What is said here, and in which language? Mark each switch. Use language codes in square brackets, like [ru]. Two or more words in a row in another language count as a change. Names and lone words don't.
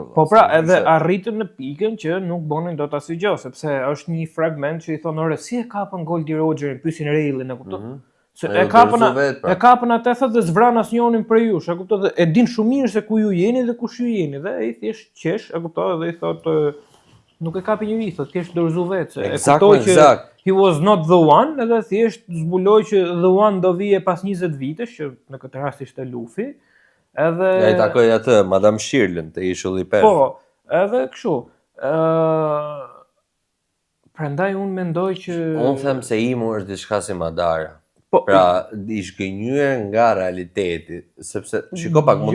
[sq] Po pra, edhe arritën në pikën që nuk bonin dot asnjë gjë, sepse është një fragment që i thonë ore si e kapën Goldie Rogerin, pyesin Railin, e kupton? Se e kapën atë thotë dhe zvran asnjërin prej jush, e kupton? Dhe e din shumë mirë se ku ju jeni dhe kush ju jeni, dhe ai thjesht qesh, e kupton? Dhe i thotë nuk e kapi njëri, thotë thjesht dorëzu vetë, e kuptoi që [en] he was not the one, [sq] edhe thjesht zbuloi që [en] the one [sq] do vije pas 20 vitesh, që në këtë rast ishte Luffy. Edhe ja i takoi atë Madame Shirley te ishulli i peshë. Po, edhe kështu. Prandaj unë mendoj që unë them se Imu është diçka si Madara. Po, pra, i shgënjyer nga realiteti, sepse shiko pak, mund